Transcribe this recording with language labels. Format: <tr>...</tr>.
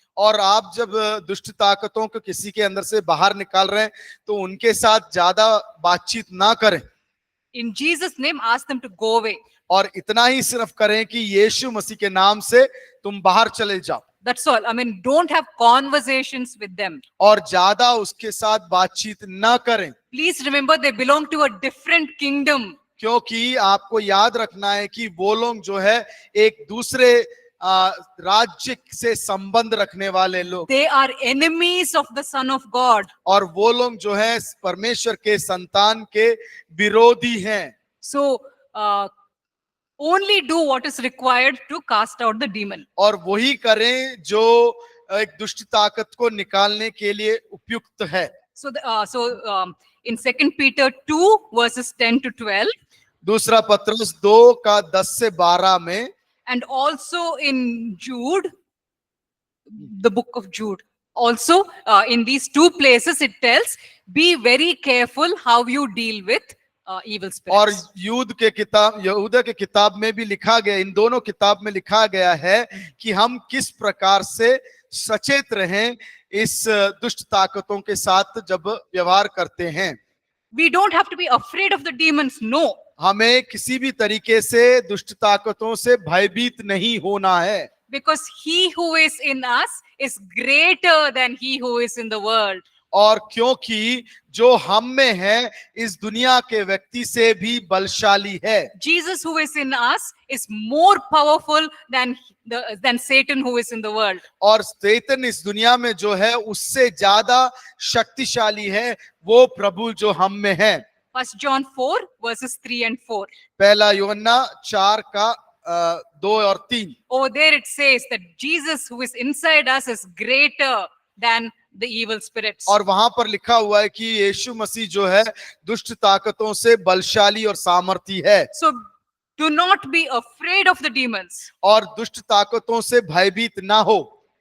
<hi>और आप जब दुष्ट ताकतों को किसी के अंदर से बाहर निकाल रहे हैं तो उनके साथ ज्यादा बातचीत ना करें।</hi> <en>In Jesus' name, ask them to go away.</en> <hi>और इतना ही सिर्फ करें कि यीशु मसीह के नाम से तुम बाहर चले जाओ।</hi> <en>That's all. I mean, don't have conversations with them.</en> <hi>और ज्यादा उसके साथ बातचीत ना करें,</hi> <en>Please remember, they belong to a different kingdom.</en> <hi>क्योंकि आपको याद रखना है कि वो लोग जो है एक दूसरे राज्य से संबंध रखने वाले लोग,</hi> <en>They are enemies of the Son of God.</en> <hi>और वो लोग जो है परमेश्वर के संतान के विरोधी हैं।</hi> <en>So, only do what is required to cast out the demon.</en> <hi>और वही करें जो एक दुष्ट ताकत को निकालने के लिए उपयुक्त है।</hi> <en>So, in 2 Peter 2 verses 10 to 12,</en> <hi>दूसरा पत्रस 2 का 10 से 12 में,</hi> <en>and also in Jude, the book of Jude. Also, in these two places, it tells, be very careful how you deal with evil</en> <hi>और</hi> <en>spirits.</en> <hi>यहूदा के किताब में भी लिखा गया, इन दोनों किताब में लिखा गया है कि हम किस प्रकार से सचेत रहें इस दुष्ट ताकतों के साथ जब व्यवहार करते हैं।</hi> <en>We don't have to be afraid of the demons, no.</en> <hi>हमें किसी भी तरीके से दुष्ट ताकतों से भयभीत नहीं होना है,</hi> <en>Because he who is in us is greater than he who is in the world.</en> <hi>और क्योंकि जो हम में है इस दुनिया के व्यक्ति से भी बलशाली है।</hi> <en>Jesus who is in us is more powerful than Satan who is in the world.</en> <hi>और शैतान इस दुनिया में जो है उससे ज्यादा शक्तिशाली है वो प्रभु जो हम में है।</hi> <en>1 John 4 verses 3 and 4.</en> <hi>पहला यूहन्ना 4 का 2 और 3।</hi> <en>Over there it says that Jesus who is inside us is greater than the evil spirits.</en> <hi>और वहां पर लिखा हुआ है कि यीशु मसीह जो है दुष्ट ताकतों से बलशाली और सामर्थी है।</hi> <en>So do not be afraid of the demons.</en> <hi>और दुष्ट ताकतों से भयभीत ना हो,</hi>